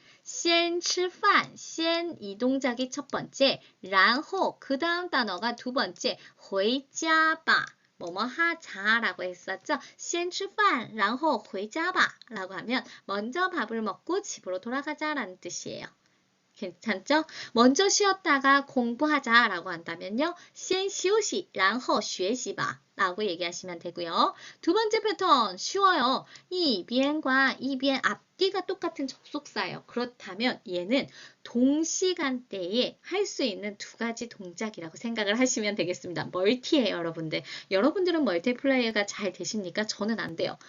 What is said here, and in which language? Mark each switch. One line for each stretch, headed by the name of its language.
Chinese: 先吃饭,
Korean: 先 이 동작이 첫 번째, 然后 그 다음 단어가 두 번째,
Chinese: 回家吧.
Korean: 뭐뭐 하자라고 했었죠.
Chinese: 先吃饭,然后回家吧
Korean: 라고 하면 먼저 밥을 먹고 집으로 돌아가자라는 뜻이에요. 괜찮죠? 먼저 쉬었다가 공부하자라고 한다면요.
Chinese: 先休息,然后学习吧
Korean: 라고 얘기하시면 되고요. 두 번째 패턴 쉬워요. 一边과 一边 앞뒤가 똑같은 접속사예요. 그렇다면 얘는 동시간대에 할 수 있는 두 가지 동작이라고 생각을 하시면 되겠습니다. 멀티예요, 여러분들. 여러분들은 멀티플레이어가 잘 되십니까? 저는 안 돼요.